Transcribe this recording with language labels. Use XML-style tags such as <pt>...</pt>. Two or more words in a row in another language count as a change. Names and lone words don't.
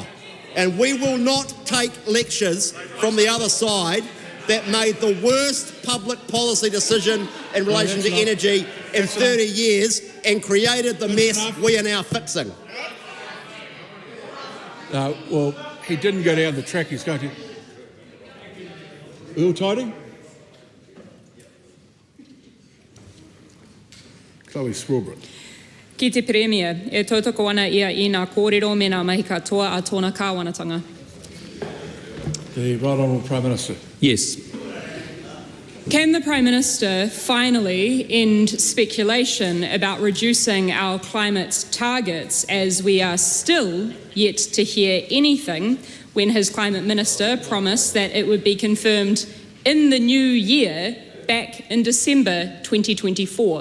<en>And we will not take lectures from the other side that made the worst public policy decision in relation to energy in 30 years and created the mess we are now fixing. Well, he didn't go down the track he's going to. Earl Tiding? Chloe Swarbrick.</en> <mi>Ki te Premier, e tautoko ana ia I ngā kōrero me ngā mahi katoa a tōna kāwanatanga.</mi> <en>The Right Honourable Prime Minister. Yes. Can the Prime Minister finally end speculation about reducing our climate targets, as we are still yet to hear anything when his Climate Minister promised that it would be confirmed in the new year back in December 2024?</en>